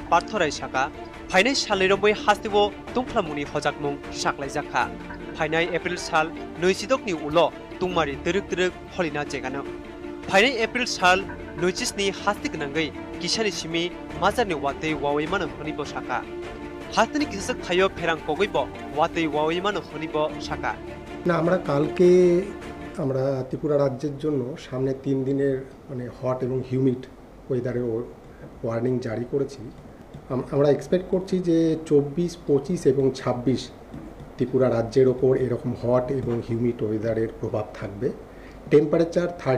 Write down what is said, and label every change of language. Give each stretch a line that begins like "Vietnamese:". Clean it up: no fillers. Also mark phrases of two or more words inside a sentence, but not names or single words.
Kok Borok: Parthorai saka phainai saliroboi hastibo tungplamuni hojakmung saklaijakha phainai April sal 26 ni ulo tungmari teruk holina jegano phainai April sal 25 ni hastik nangai kisani simi mazarni wate wawai mano honibo saka হাতনি কিছু খাইও ফেরাং কগইব ওয়াতেই ওয়াইমানো হনিব শাকা
Bangla: না আমরা কালকে আমরা ত্রিপুরা রাজ্যের জন্য সামনে 3 দিনের মানে হট এবং
English: humid weather warning
Bangla: জারি করেছি আমরা এক্সপেক্ট করছি যে 24 25 এবং 26 ত্রিপুরা রাজ্যের ওপর এরকম হট এবং
English: humid weather
Bangla: প্রভাব থাকবে টেম্পারেচার